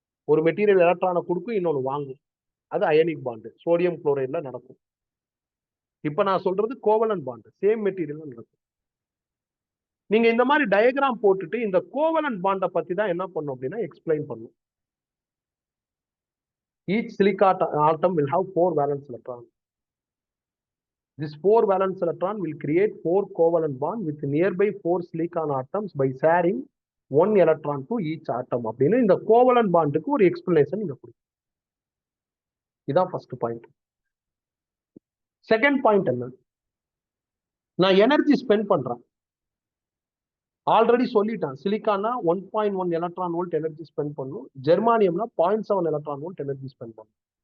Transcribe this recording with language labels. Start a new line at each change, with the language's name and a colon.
Tamil: ஒரு மெட்டீரியல் எலக்ட்ரானை கொடுக்கும், இன்னொன்னு வாங்கும். அது அயனிக் பாண்ட். சோடியம் குளோரைட்ல நடக்கும். இப்ப நான் சொல்றது கோவலன்ட் பாண்ட், சேம் மெட்டீரியல் நடக்கும். நீங்க இந்த மாதிரி டயக்ராம் போட்டுட்டு இந்த கோவலன்ட் பாண்ட பத்தி தான் என்ன பண்ணும் அப்படின்னா எக்ஸ்பிளைன் பண்ணும்.
English: Each silica atom will have 4 valence electrons. This 4 valence electron will create 4 covalent bond with nearby 4 silicon atoms by sharing 1 electron to each atom.
Tamil: அப்படின்னு இந்த கோவலன்ட் பாண்டுக்கு ஒரு எக்ஸ்பிளனேஷன் நீங்க கொடுக்கும். இதான் ஃபர்ஸ்ட் பாயிண்ட். செகண்ட் பாயிண்ட் என்ன, நான் energy spend பண்றேன். Already சொல்லிட்டேன், சிலிக்கானா 1.1 எலக்ட்ரான் வோல்ட் எனர்ஜி ஸ்பெண்ட் பண்ணும், ஜெர்மானியம்னா 0.7 எலக்ட்ரான் வோல்ட் எனர்ஜி ஸ்பெண்ட் பண்ணும்.